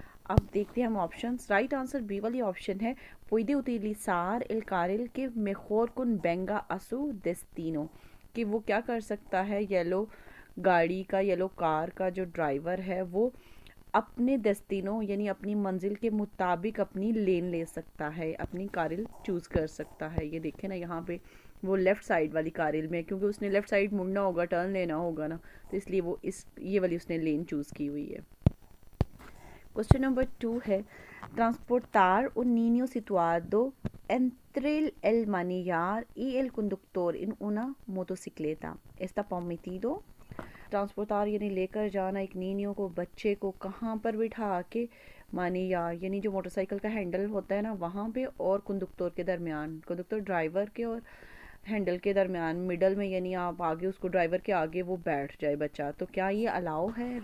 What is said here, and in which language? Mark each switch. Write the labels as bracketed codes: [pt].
[hi] अब देखते हैं हम ऑप्शंस। राइट आंसर बी वाली ऑप्शन है, [es] पुede utilizar el carril que mejor convenga a su destino, [hi] कि वो क्या कर सकता है, येलो गाड़ी का, येलो कार का जो ड्राइवर है वो अपने डेस्टिनो यानी अपनी मंजिल के मुताबिक अपनी लेन ले सकता है, अपनी कारिल चूज़ कर सकता है। ये देखें ना, यहाँ पे वो लेफ़्ट साइड वाली कारिल में, क्योंकि उसने लेफ़्ट साइड मुड़ना होगा, टर्न लेना होगा ना, तो इसलिए वो ये वाली उसने लेन चूज़ की हुई है। क्वेश्चन नंबर 2 है, [es] transportar un niño situado entre el manillar y el conductor en una motocicleta está permitido। [hi] ट्रांसपोर्टार यानी लेकर जाना एक नीनियों को, बच्चे को कहाँ पर बिठा के, मानी यानी जो मोटरसाइकिल का हैंडल होता है ना वहाँ पे, और कंडक्टर के दरमियान, कंडक्टर ड्राइवर के और हैंडल के दरमियान मिडल में, यानी आप आगे उसको ड्राइवर के आगे वो बैठ जाए बच्चा, तो क्या ये अलाउ है?